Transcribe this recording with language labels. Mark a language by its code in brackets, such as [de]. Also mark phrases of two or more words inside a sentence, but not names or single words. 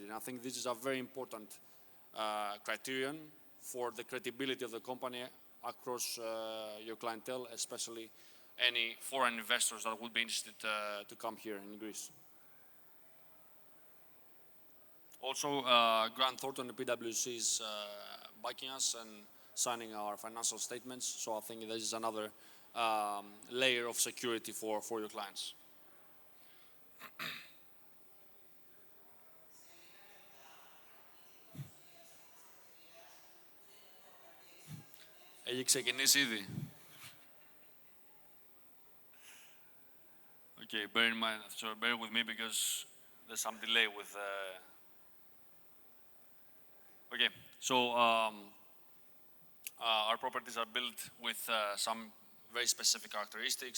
[en] And I think this is a very important criterion for the credibility of the company across your clientele, especially any foreign investors that would be interested to come here in Greece. Also, Grant Thornton and PwC is backing us and signing our financial statements, so I think this is another layer of security for your clients. [el] Έχει ξεκινήσει ήδη. [en] Okay, bear with me because there's some delay with. Okay, so our properties are built with some very specific characteristics.